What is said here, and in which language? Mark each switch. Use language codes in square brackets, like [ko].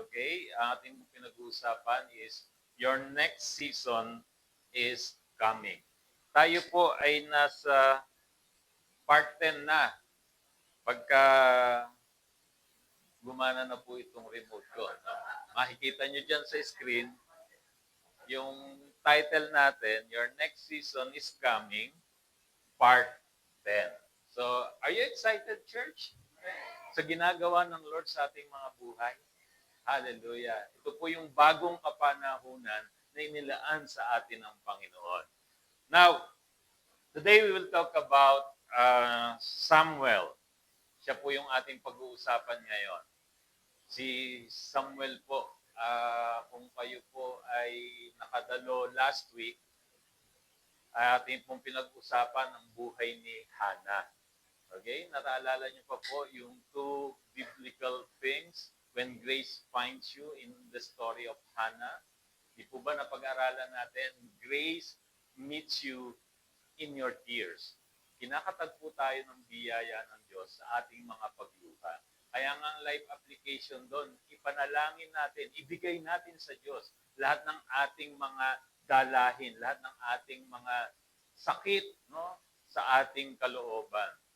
[tl] Okay, ang ating pinag-uusapan is Your Next Season is Coming. Tayo po ay nasa part 10 na. Pagka gumana na po itong remote ko. No? Makikita nyo dyan sa screen, yung title natin, Your Next Season is Coming, Part 10. [en] So, are you excited, church? [tl] Sa ginagawa ng Lord sa ating mga buhay? Hallelujah. Ito po yung bagong kapanahunan na inilaan sa atin ng Panginoon. [en] Now, today we will talk about Samuel. [tl] Siya po yung ating pag-uusapan ngayon. Si Samuel po, kung kayo po ay nakadalo [en] last week, [tl] ating pong pinag-usapan ang buhay ni Hannah. [en] Okay? [tl] Nataalala niyo pa po yung [en] two biblical things when grace finds you in the story of Hannah. [tl] Di po ba napag-aralan natin? [en] Grace meets you in your tears. [tl] Kinakatagpo tayo ng biyaya ng Diyos sa ating mga pagluha. Kaya nga ang life application doon, ipanalangin natin, ibigay natin sa Diyos lahat ng ating mga dalahin, lahat ng ating mga sakit, no, sa ating kalooban.